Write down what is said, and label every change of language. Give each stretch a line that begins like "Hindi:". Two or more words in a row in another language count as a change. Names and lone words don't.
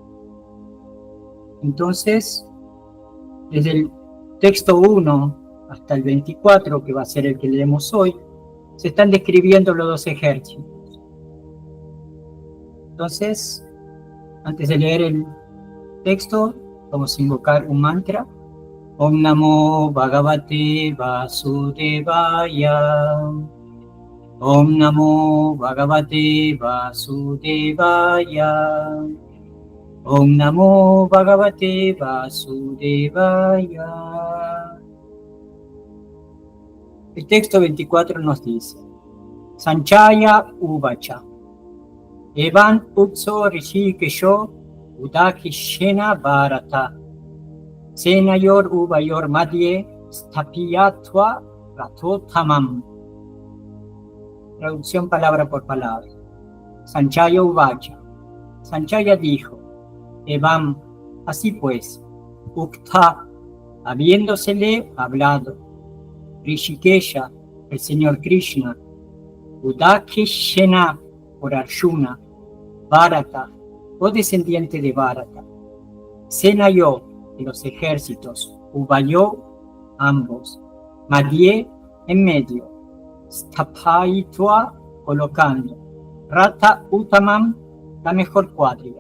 Spanish: Entonces, desde el texto 1 hasta el 24, que va a ser el que leemos hoy, se están describiendo los dos ejércitos. Entonces, antes de leer el texto, vamos a invocar un mantra.
Sanskrit: ओं नमो भगवते वासुदेवाय. ओं नमो भगवते वासुदेवाय. ओं नमो भगवते वासुदेवाय.
Spanish: El texto 24 nos dice:
Sanskrit: सञ्जय उवाच एवम् उक्तो हृषीकेशो गुडाकेशेन भारत सेनयोर् उभयोर् मध्ये स्थापयित्वा रथोत्तमम्.
Spanish: Traducción palabra por palabra.
Sanskrit: सञ्जय उवाच.
Spanish: Sanjaya dijo: Evam, así pues, Ukta, habiéndosele hablado, Rishikesha, el Señor Krishna, Udakishena, por Arjuna, Bharata, o descendiente de Bharata, Senayo, de los ejércitos, Uvayo, ambos, Madhye, en medio, Sthapaitva, colocando,
Sanskrit: रथ उत्तमम्,
Spanish: la mejor cuadriga.